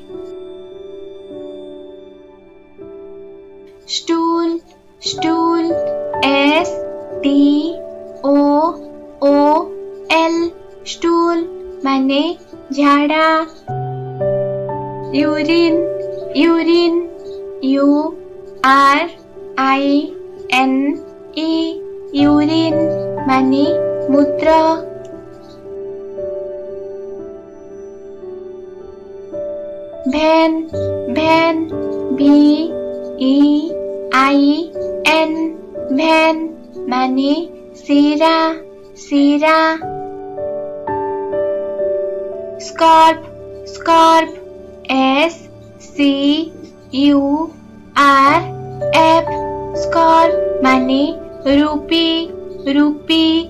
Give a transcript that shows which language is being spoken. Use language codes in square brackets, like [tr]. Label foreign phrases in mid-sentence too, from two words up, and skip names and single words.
[hi] स्टूल स्टूल STOOL स्टूल माने झाड़ा। यूरिन यूरिन URINE यूरिन माने मूत्र। भेन भेन VEIN भेन माने सीरा सीरा। स्कार्फ स्कार्फ SCURF स्कार्फ माने रूपी रूपी।